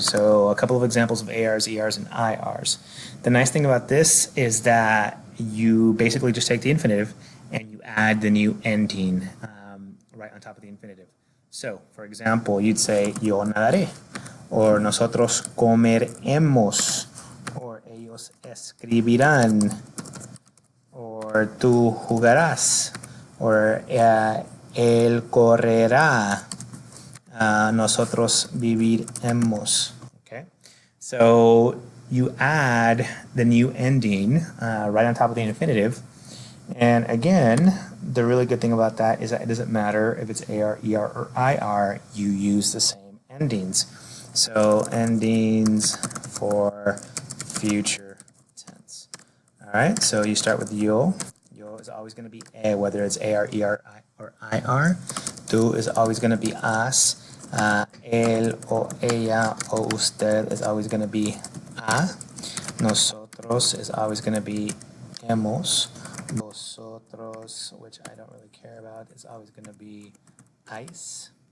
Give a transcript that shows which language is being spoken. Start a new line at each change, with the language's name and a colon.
English: So a couple of examples of ARs, ERs, and IRs. The nice thing about this is that you basically just take the infinitive and you add the new ending right on top of the infinitive. So, for example, you'd say
Spanish: yo nadaré, or nosotros comeremos, or ellos escribirán, or tú jugarás, or él correrá, nosotros viviremos.
English: Okay, so you add the new ending right on top of the infinitive. And again, the really good thing about that is that it doesn't matter if it's AR, ER, or IR, you use the same endings. So endings for future tense. All right, so you start with yo. Yo is always going to be a, whether it's AR, ER, or IR. Tú is always going to be as. Él o ella o usted is always going to be a. Nosotros is always going to be hemos. Vosotros, which I don't really care about, is always going to be ice.